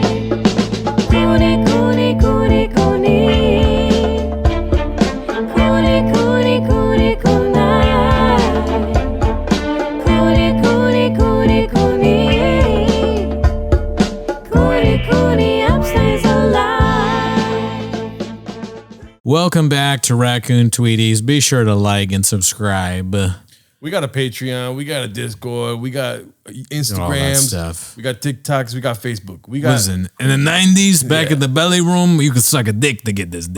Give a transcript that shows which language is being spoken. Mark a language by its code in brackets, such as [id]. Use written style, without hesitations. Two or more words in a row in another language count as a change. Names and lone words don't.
[en] Cooney, Cooney, Cooney, Cooney. Cooney, Cooney, Cooney, Cooney. Cooney, Cooney, Cooney, Cooney. Cooney, Cooney, upstays alive. Welcome back to Raccoon Tweeties. Be sure to like and subscribe. We got a Patreon, we got a Discord, we got Instagram, all that stuff. we got TikToks, we got Facebook. We got Listen, in the 90s, back at the belly room, you could suck a dick to get this deal.